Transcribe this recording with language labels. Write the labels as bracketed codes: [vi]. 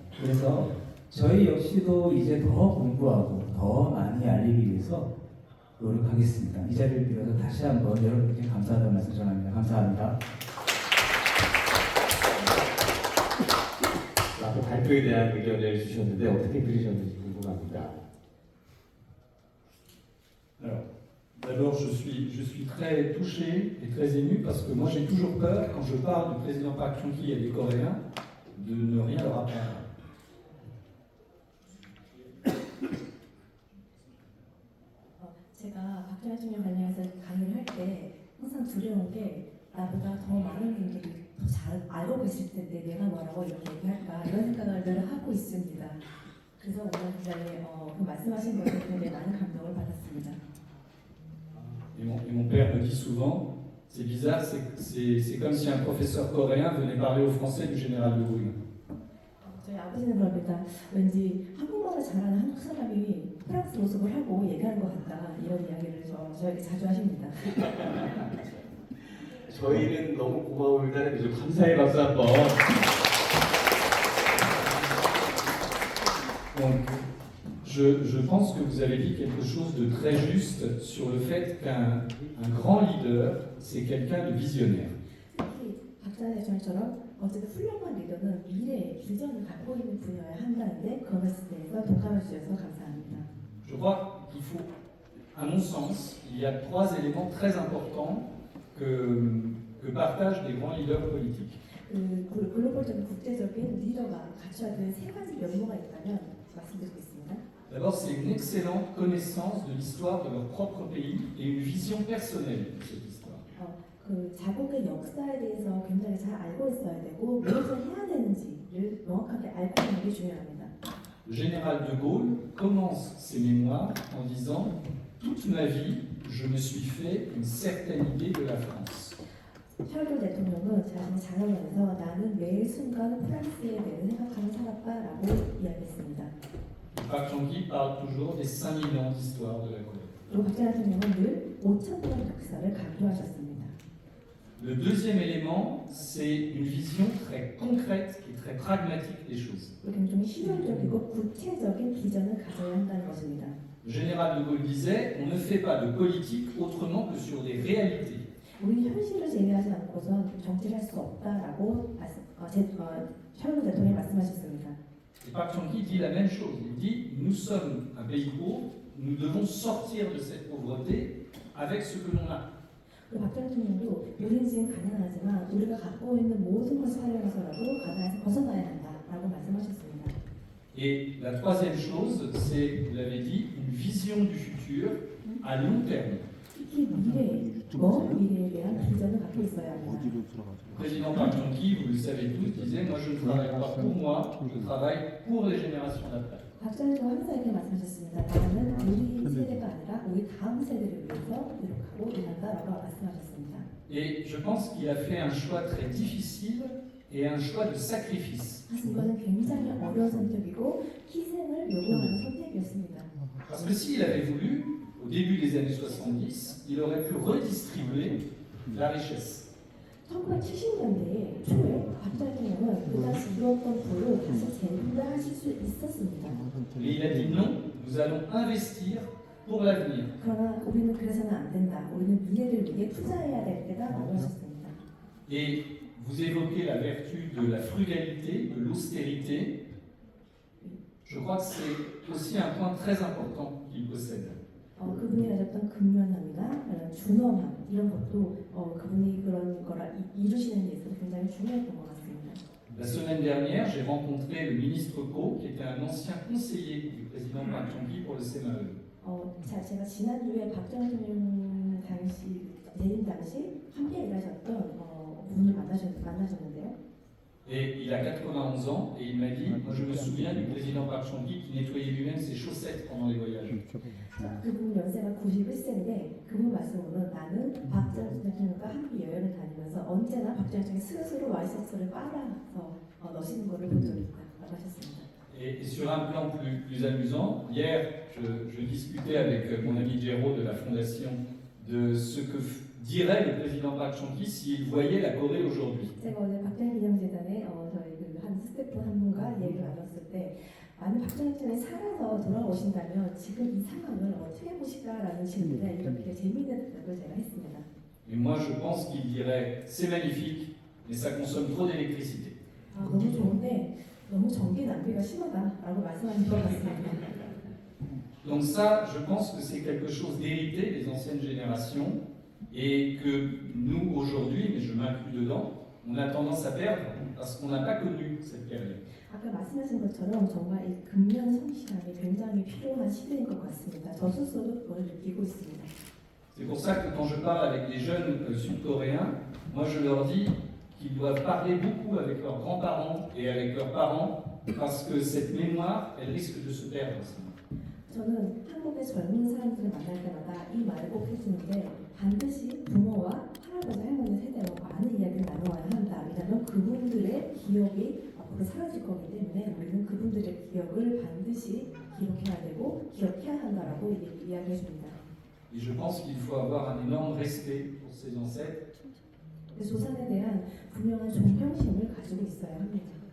[ko] 그래서 저희 역시도 이제 더 공부하고 더 많이 알리기 위해서 노력하겠습니다. 이 자리를 빌어서 다시 한번 여러분께 감사하다는 말씀 전합니다. 감사합니다. 앞에 발표에 대한 의견을 주셨는데 어떻게 들으셨는지 궁금합니다. [fr] Alors, d'abord, je suis très touché et très ému parce que moi j'ai toujours peur, quand je parle du président Park Chung-hee et des Coréens, de ne rien leur apprendre. [ko] 제가 박정희 대통령 관련해서 강의를 할 때 항상 두려운 게 나보다 더 많은 분들이 더 잘 알고 계실 텐데 내가 뭐라고 이렇게 얘기할까 이런 생각을 늘 하고 있습니다. 그래서 오늘 굉장히 그 말씀하신 것에 굉장히 많은 감동을 받았습니다. [fr] Et mon père me dit souvent, c'est bizarre, c'est comme si un professeur coréen venait parler aux Français du général de Gaulle. [ko] 저희 아버지는 그럽니다. 왠지 한국말을 잘하는 한국 사람이 프랑스 모습을 하고 얘기하는 것 같다 이런 이야기를 저에게 자주 하십니다. 저희는 너무 고마움을 좀 감사의 박수 한번. [fr] Donc, je pense que vous avez dit quelque chose de très juste sur le fait qu'un grand leader, c'est quelqu'un de visionnaire. [ko] 특히 박정희 대통령처럼 어쨌든 훌륭한 리더는 미래의 비전을 갖고 있는 분야에 한다는데 그 말씀에 대해서 동감해 주셔서 감사합니다. [fr] Je crois qu'il faut, à mon sens, il y a 3 éléments très importants que partagent des grands leaders politiques. [ko] 그 글로벌적인 국제적인 리더가 갖춰야 되는 3가지 면모가 있다면 말씀드리겠습니다. [fr] D'abord, c'est une excellente connaissance de l'histoire de leur propre pays et une vision personnelle de cette histoire. [ko] 그 자국의 역사에 대해서 굉장히 잘 알고 있어야 되고 무엇을 해야 되는지를 명확하게 알고 있는 게 중요합니다. [fr] Le général de Gaulle commence ses mémoires en disant « Toute ma vie, je me suis fait une certaine idée de la France ». [ko] 샤를드 대통령은 자신의 자서전에서 나는 매일 순간 프랑스에 대해 생각하며 살았다라고 이야기했습니다. [fr] Park Chung-hee parle toujours des 5000 ans d'histoire de la Corée. [ko] 그리고 박정희 대통령은 늘 5,000년 역사를 강조하셨습니다. [fr] Le deuxième élément, c'est une vision très concrète et très pragmatique des choses. [ko] 굉장히 실용적이고 구체적인 비전을 가져야 한다는 것입니다. [fr] Le général de Gaulle disait « On ne fait pas de politique autrement que sur des réalités ». [ko] 우리 현실을 제외하지 않고선 정치를 할 수 없다라고 샤를드 대통령이 말씀하셨습니다. [fr] Et Park Chung-hee dit la même chose. Il dit « Nous sommes un pays pauvre, nous devons sortir de cette pauvreté avec ce que l'on a ». [ko] 박정희 대통령도 우리는 지금 가난하지만 우리가 갖고 있는 모든 것을 활용해서라도 가난에서 벗어나야 한다라고 말씀하셨습니다. [fr] Et la troisième chose, c'est, vous l'avez dit, une vision du futur à long terme. [ko] 특히 미래, 먼 미래에 대한 비전을 갖고 있어야 합니다. [fr] Le président Park Chung-hee, vous le savez tous, disait « Moi, je ne travaille pas pour moi, je travaille pour les générations d'après ». [ko] 박정희도 항상 이렇게 말씀하셨습니다. 나는 우리 세대가 아니라 우리 다음 세대를 위해서 노력하고 일한다라고 말씀하셨습니다. [fr] Et je pense qu'il a fait un choix très difficile et un choix de sacrifice. [ko] 사실 이거는 굉장히 어려운 선택이고 희생을 요구하는 선택이었습니다. [fr] Parce que s'il avait voulu, au début des années 70, il aurait pu redistribuer la richesse. [ko] 1970년대 초에 박정희 대통령은 그 당시 이루었던 부를 다시 재분배하실 수 있었습니다. [fr] Et il a dit non, nous allons investir pour l'avenir. [ko] 그러나 우리는 그래서는 안 된다. 우리는 미래를 위해 투자해야 될 때다라고 하셨습니다. [fr] Et vous évoquez la vertu de la frugalité, de l'austérité. Je crois que c'est aussi un point très important qu'il possède. [ko] 그분이 가졌던 근면함이나 준엄함 이런 것도 그분이 그런 거라 이루시는 데 있어서 굉장히 중요했던 것 같습니다. [fr] La semaine dernière, j'ai rencontré le ministre Ko, qui était un ancien conseiller du président Park Chung-hee pour le CMAE. [ko] 제가 지난주에 박정희 대통령 당시 재임 당시 함께 일하셨던 분을 만나셨는데요. [fr] Et il a 91 ans et il m'a dit, moi je me souviens du président Park Chung-hee qui nettoyait lui-même ses chaussettes pendant les voyages. [ko] 그분 연세가 91세인데 그분 말씀으로는 나는 박정희 대통령과 함께 여행을 다니면서 언제나 박정희 대통령이 스스로 와이셔츠를 빨아서 넣으시는 것을 본 적이 있다. 있다고 하셨습니다. [fr] Et sur un plan plus amusant, hier, je discutais avec mon ami Géraud de la Fondation de ce que dirait le président Park Chung-hee s'il voyait la Corée aujourd'hui. [ko] 제가 오늘 박정희 기념재단에 저희 한 스태프 한 분과 얘기를 나눴을 때 만약 박정희 대통령이 살아서 돌아오신다면 지금 이 상황을 어떻게 보실까라는 질문에 이렇게 재미있는 대답을 제가 했습니다. [fr] Et moi, je pense qu'il dirait c'est magnifique, mais ça consomme trop d'électricité. [ko] 너무 좋은데 너무 전기 낭비가 심하다라고 말씀하신 것 같습니다. [fr] Donc ça, je pense que c'est quelque chose d'hérité des anciennes générations et que nous, aujourd'hui, mais je m'inclus dedans, on a tendance à perdre parce qu'on n'a pas connu cette période. [ko] 아까 말씀하신 것처럼 정말 이 금년 성실함이 굉장히 필요한 시대인 것 같습니다. 저 스스로도 그걸 느끼고 있습니다. [fr] C'est pour ça que quand je parle avec les jeunes sud-coréens, moi je leur dis qu'ils doivent parler beaucoup avec leurs grands-parents et avec leurs parents parce que cette mémoire, elle risque de se perdre. [ko] 저는 한국의 젊은 사람들을 만날 때마다 이 말을 꼭 해주는데 반드시 부모와 할아버지 할머니 세대와 많은 이야기를 나눠야 한다. 왜냐하면 그분들의 기억이 앞으로 사라질 거기 때문에 우리는 그분들의 기억을 반드시 기록해야 되고 기억해야 한다라고 이야기해 줍니다. [fr] Et je pense qu'il faut avoir un énorme respect pour ses ancêtres. [ko] 조상에 대한 분명한 존경심을 가지고 있어야 합니다.